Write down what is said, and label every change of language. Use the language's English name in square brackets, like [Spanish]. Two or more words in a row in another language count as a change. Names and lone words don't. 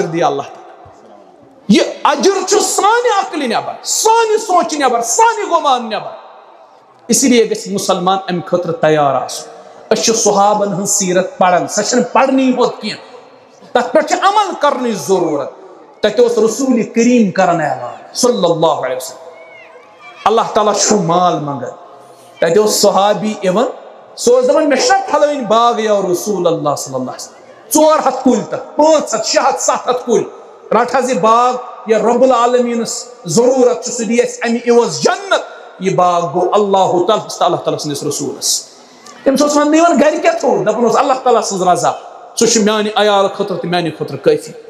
[Kashmiri] دی اللہ تعالیٰ یہ اجر چھُ سانہِ عقلہِ نٮ۪بر سانہِ سونچہِ نٮ۪بر سانہِ گُمان نٮ۪بر [Urdu] اسی لیے [Kashmiri] گژھِ مُسلمان امہِ خٲطرٕ تیار آسُن أسۍ چھِ صحابن ہٕنٛز سیٖرت پران سۄ چھنہٕ پرنٕے یوت کینٛہہ تتھ پٮ۪ٹھ چھِ عمل کرنٕچ ضروٗرت تتہِ اوس رسول کریم کران اعلان [Arabic] صلی اللہ علیہ وسلم [Kashmiri] اللہ تعالیٰ چھُ مال منگان تتہِ اوس صحابی یِوان سُہ اوس دپان مےٚ چھُنہ پھلٲنۍ باغ [Arabic] یا رسول اللہ صلی اللہ علیہ وسلم [Kashmiri] 400 کُلۍ تتھ 500 600 700 کُلۍ رٹ حظ یہ باغ یا رب العالمینس ضرورت چھُ سُہ دی اسہِ امہِ عوض جنت یہ باغ گوٚو اللہ تعالیٰ سٕنٛدِس رسوٗلس تٔمِس اوس ونان گرِ کیٛاہ تھوٚو دپان اوس اللہ تعالیٰ سٕنٛز رضا سُہ چھُ میانہِ عیال خٲطرٕ تہٕ میانہِ خٲطرٕ کٲفی